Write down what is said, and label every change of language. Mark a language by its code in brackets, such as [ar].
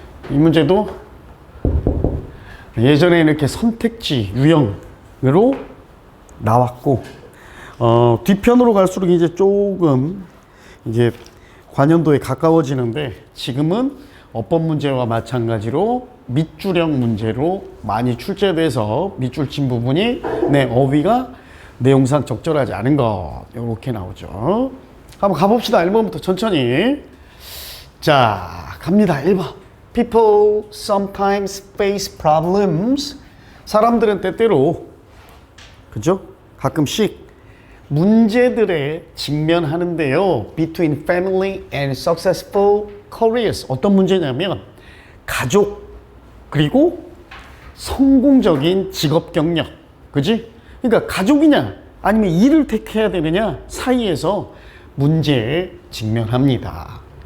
[ko] 이 문제도 예전에 이렇게 선택지 유형으로 나왔고, 뒤편으로 갈수록 이제 조금 이게 관연도에 가까워지는데, 지금은 어법 문제와 마찬가지로 밑줄형 문제로 많이 출제돼서 밑줄 친 부분이 내 어휘가 내용상 적절하지 않은 것, 이렇게 나오죠. 한번 가봅시다. 1번부터 천천히. 자, 갑니다. 1번. [en] People sometimes face problems. [ko] 사람들은 때때로, 그죠? 가끔씩 문제들에 직면하는데요. [en] Between family and successful careers. [ko] 어떤 문제냐면 가족 그리고 성공적인 직업 경력. 그지? 그러니까 가족이냐 아니면 일을 택해야 되느냐 사이에서 문제에 직면합니다.